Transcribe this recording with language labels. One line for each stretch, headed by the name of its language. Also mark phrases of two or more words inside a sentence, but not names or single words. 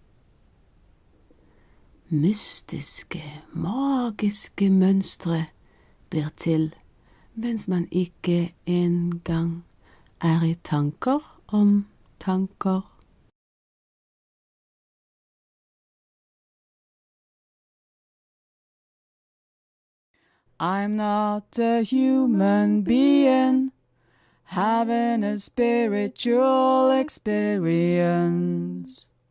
Norwegian: Mystiske, magiske mønstre blir til, mens man ikke engang er i tanker om tanker.
English: I'm not a human being having a spiritual experience.